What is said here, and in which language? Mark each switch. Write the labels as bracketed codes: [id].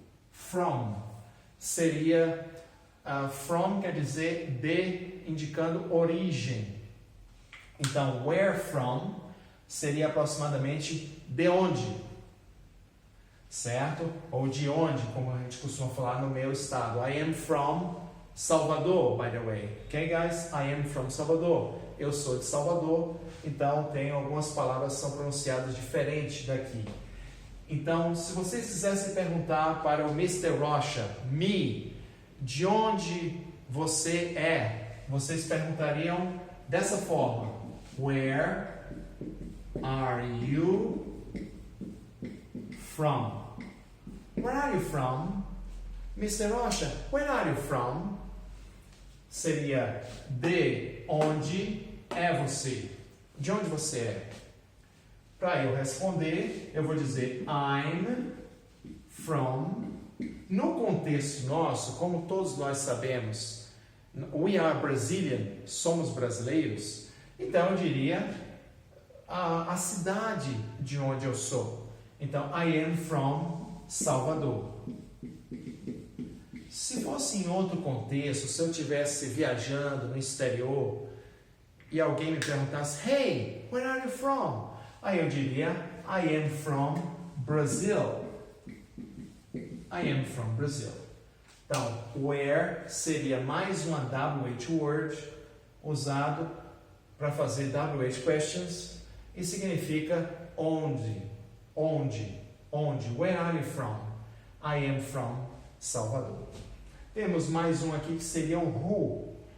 [pt] From seria from quer dizer de, indicando origem. Então, [en] where from [pt] seria aproximadamente de onde, certo? Ou de onde, como a gente costuma falar no meu estado. [en] I am from Salvador, by the way. Okay, guys? I am from Salvador. [pt] Eu sou de Salvador, então tem algumas palavras que são pronunciadas diferentes daqui. Então, se vocês quisessem perguntar para o Mr. Rocha, de onde você é? Vocês perguntariam dessa forma: [en] Where are you from? Where are you from? Mr. Rocha, where are you from? [pt] Seria de onde é você? De onde você é? Para eu responder, eu vou dizer [en] I'm from. [pt] No contexto nosso, como todos nós sabemos, [en] we are Brazilian, [pt] somos brasileiros, então eu diria a cidade de onde eu sou. Então, [en] I am from Salvador. [pt] Se fosse em outro contexto, se eu estivesse viajando no exterior e alguém me perguntasse, [en] hey, where are you from? [pt] Aí eu diria, [en] I am from Brazil. I am from Brazil. [pt] Então, where seria mais uma WH word usado para fazer WH questions e significa onde, onde, onde. [en] Where are you from? I am from Salvador. [pt] Temos mais um aqui que seria o who.